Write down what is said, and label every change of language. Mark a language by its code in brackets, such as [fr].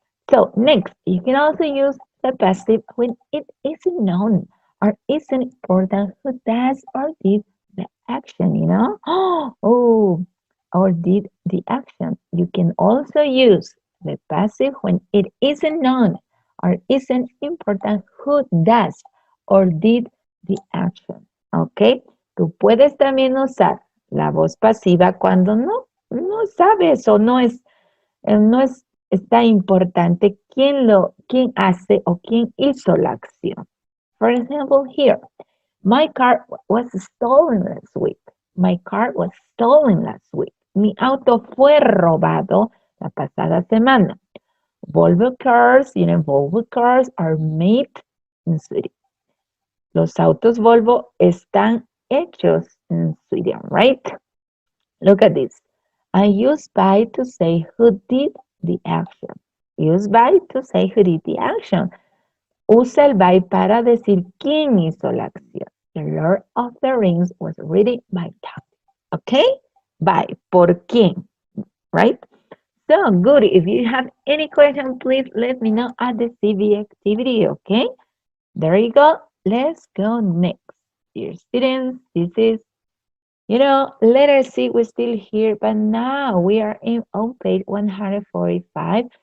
[en] So, next, you can also use the passive when it isn't known or isn't important who does or did the action, you know? Oh, or did the action. You can also use the passive when it isn't known or isn't important who does or did the action, ¿ok? [es] Tú puedes también usar la voz pasiva cuando no sabes o no está importante quién hace o quién hizo la acción. [en] For example, here, my car was stolen last week. My car was stolen last week. [es] Mi auto fue robado la pasada semana. [en] Volvo cars, Volvo cars are made in Sweden. [es] Los autos Volvo están hechos en Sweden, right? [en] Look at this. I use by to say who did the action. Use by to say who did the action. [es] Usa el by para decir quién hizo la acción. [en] The Lord of the Rings was written by Tolkien. Okay? By, [es] por quién, [en] right? So, good. If you have any question, please let me know at the CV activity, okay? There you go. Let's go next. Dear students, this is, letter C was still here, but now we are on page 145.